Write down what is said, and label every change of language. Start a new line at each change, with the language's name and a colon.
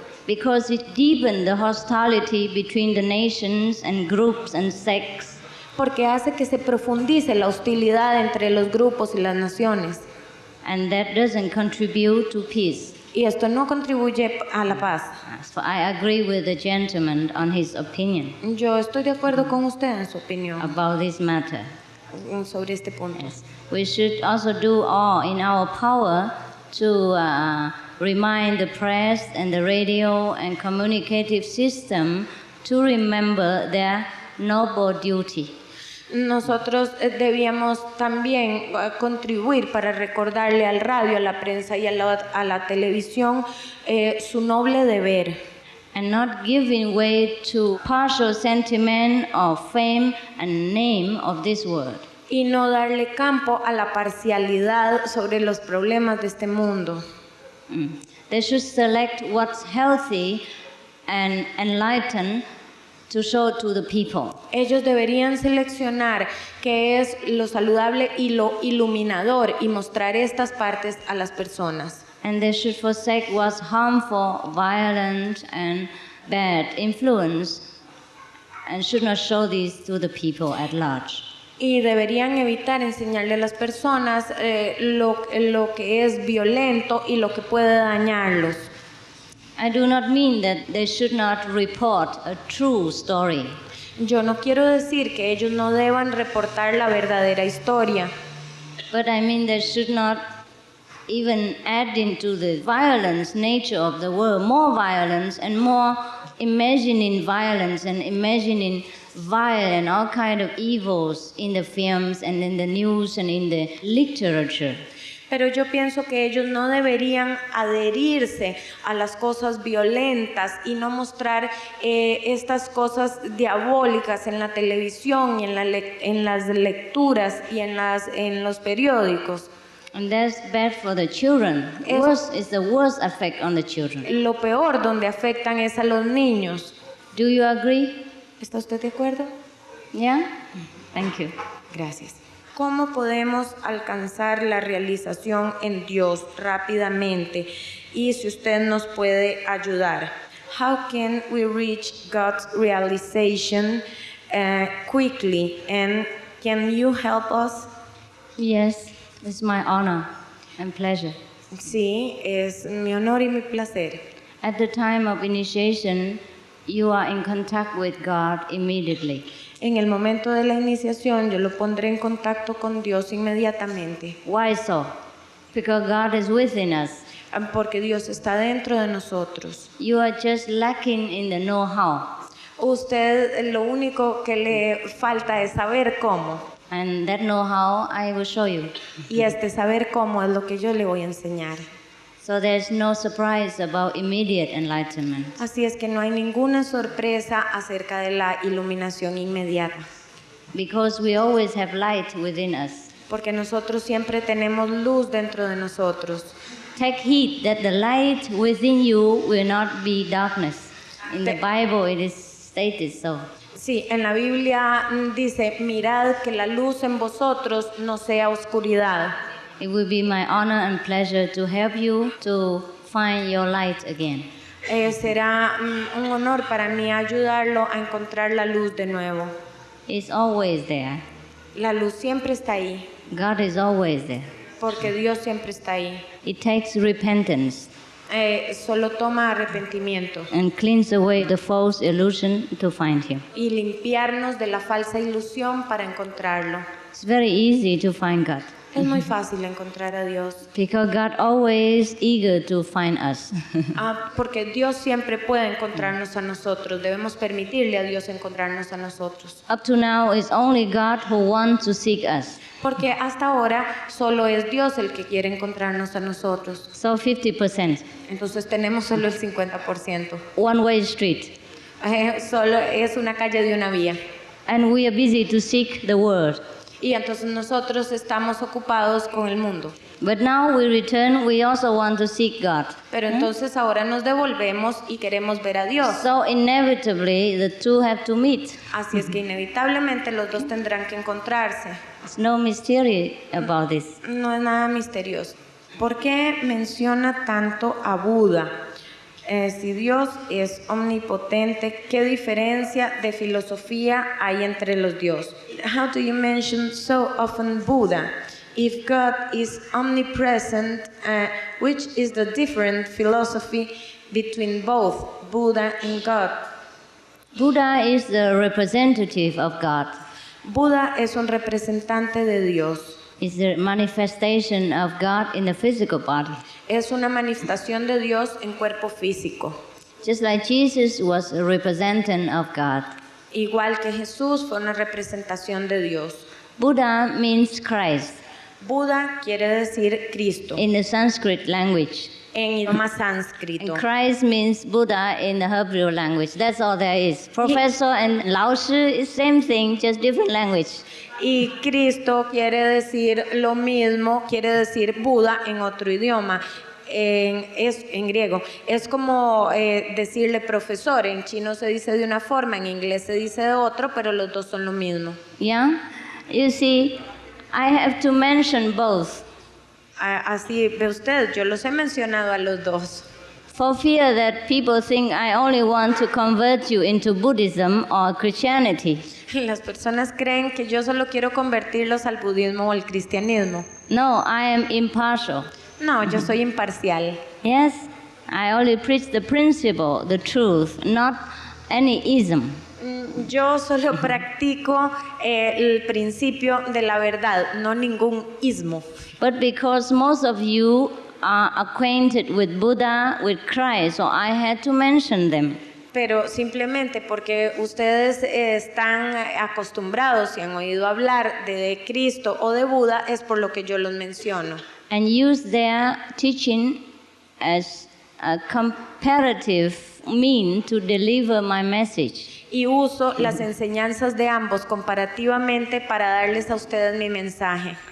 English: because it deepened the hostility between the nations and groups and sects.
Spanish: porque hace que se profundice la hostilidad entre los grupos y las naciones.
English: And that doesn't contribute to peace.
Spanish: Y esto no contribuye a la paz.
English: So I agree with the gentleman on his opinion
Spanish: Yo estoy de acuerdo con usted en su opinión
English: about this matter.
Spanish: sobre este punto.
English: Yes. We should also do all in our power to remind the press and the radio and communicative system to remember their noble duty.
Spanish: Nosotros debíamos también contribuir para recordarle al radio, a la prensa y a la televisión su noble deber.
English: And not giving way to partial sentiment of fame and name of this world.
Spanish: Y no darle campo a la parcialidad sobre los problemas de este mundo.
English: They should select what's healthy and enlightened to show to the people.
Spanish: Ellos deberían seleccionar qué es lo saludable y lo iluminador y mostrar estas partes a las personas.
English: And they should forsake what's harmful, violent, and bad influence, and should not show these to the people at large.
Spanish: Y deberían evitar enseñarle a las personas lo que es violento y lo que puede dañarlos.
English: I do not mean that they should not report a true story,
Spanish: Yo no quiero decir que ellos no deban reportar la verdadera historia,
English: but I mean they should not even add into the violence nature of the world more violence and more imagining violence and imagining vile and all kind of evils in the films and in the news and in the literature.
Spanish: pero yo pienso que ellos no deberían adherirse a las cosas violentas y no mostrar estas cosas diabólicas en la televisión y en las lecturas y en los periódicos.
English: And that's bad for the children. Worse is the worst effect on the children.
Spanish: Lo peor donde afectan es a los niños.
English: Do you agree?
Spanish: ¿Está usted de acuerdo?
English: Yeah? Thank you.
Spanish: Gracias. ¿Cómo podemos alcanzar la realización en Dios rápidamente? Y si usted nos puede ayudar.
English: How can we reach God's realization quickly? And can you help us? Yes, it's my honor and pleasure.
Spanish: Sí, es mi honor y mi placer.
English: At the time of initiation, you are in contact with God immediately.
Spanish: En el momento de la iniciación, yo lo pondré en contacto con Dios inmediatamente.
English: Why so? Because God is within us.
Spanish: Porque Dios está dentro de nosotros.
English: You are just lacking in the know-how.
Spanish: Usted lo único que le falta es saber cómo.
English: And that know-how I will show you.
Spanish: Y este saber cómo es lo que yo le voy a enseñar.
English: So there's no surprise about immediate enlightenment.
Spanish: Así es que no hay ninguna sorpresa acerca de la iluminación inmediata.
English: Because we always have light within us.
Spanish: Porque nosotros siempre tenemos luz dentro de nosotros.
English: take heed that the light within you will not be darkness. In the Bible it is stated so.
Spanish: Sí, en la Biblia dice, mirad que la luz en vosotros no sea oscuridad.
English: It will be my honor and pleasure to help you to find your light again.
Spanish: Será un honor para mí ayudarlo a encontrar la luz de nuevo.
English: It's always there.
Spanish: La luz siempre está ahí,
English: God is always there.
Spanish: porque Dios siempre está ahí.
English: It takes repentance
Spanish: Solo toma arrepentimiento
English: and cleans away the false illusion to find Him.
Spanish: y limpiarnos de la falsa ilusión para encontrarlo.
English: It's very easy to find God
Spanish: Es muy fácil encontrar a Dios,
English: because God always eager to find us.
Spanish: porque Dios siempre puede encontrarnos a nosotros. Debemos permitirle a Dios encontrarnos a nosotros.
English: Up to now, it's only God who wants to seek us.
Spanish: Porque hasta ahora solo es Dios el que quiere encontrarnos a nosotros.
English: So 50%,
Spanish: Entonces tenemos solo el 50%.
English: one-way street.
Spanish: Solo es una calle de una vía.
English: And we are busy to seek the Word.
Spanish: Y entonces nosotros estamos ocupados con el mundo.
English: But now we return, we also want to seek God.
Spanish: Pero entonces ahora nos devolvemos y queremos ver a Dios.
English: So inevitably, the two have to meet.
Spanish: Así es que inevitablemente los dos tendrán que encontrarse.
English: There's no mystery about this.
Spanish: No es nada misterioso. ¿Por qué menciona tanto a Buda? Si Dios es omnipotente, ¿qué diferencia de filosofía hay entre los dioses?
English: How do you mention so often Buddha? If God is omnipresent, which is the different philosophy between both Buddha and God? Buddha is the representative of God.
Spanish: Buda es un representante de Dios.
English: It's the manifestation of God in the physical body.
Spanish: Es una manifestación de Dios en cuerpo físico.
English: Just like Jesus was a representative of God.
Spanish: Igual que Jesús fue una representación de Dios.
English: Buddha means Christ
Spanish: Buda quiere decir Cristo
English: in the Sanskrit language.
Spanish: en idioma sánscrito.
English: And Christ means Buddha in the Hebrew language. That's all there is. Professor and Lao Shi is same thing, just different language.
Spanish: Y Cristo quiere decir lo mismo, quiere decir Buda en otro idioma, en griego. Es como decirle profesor, en chino se dice de una forma, en inglés se dice de otro, pero los dos son lo mismo.
English: Yeah? You see, I have to mention both.
Spanish: Así ve usted, yo los he mencionado a los dos.
English: For fear that people think I only want to convert you into Buddhism or Christianity.
Spanish: Las personas creen que yo solo quiero convertirlos al budismo o al cristianismo.
English: No, I am impartial.
Spanish: No, yo soy imparcial.
English: Yes, I only preach the principle, the truth, not any ism.
Spanish: Yo solo practico el principio de la verdad, no ningún ismo.
English: But because most of you are acquainted with Buddha, with Christ, so I had to mention them.
Spanish: Pero simplemente porque ustedes están acostumbrados y han oído hablar de Cristo o de Buda, es por lo que yo los menciono.
English: And use their teaching as a comparative mean to deliver my message.
Spanish: Y uso las enseñanzas de ambos comparativamente para darles a ustedes mi mensaje.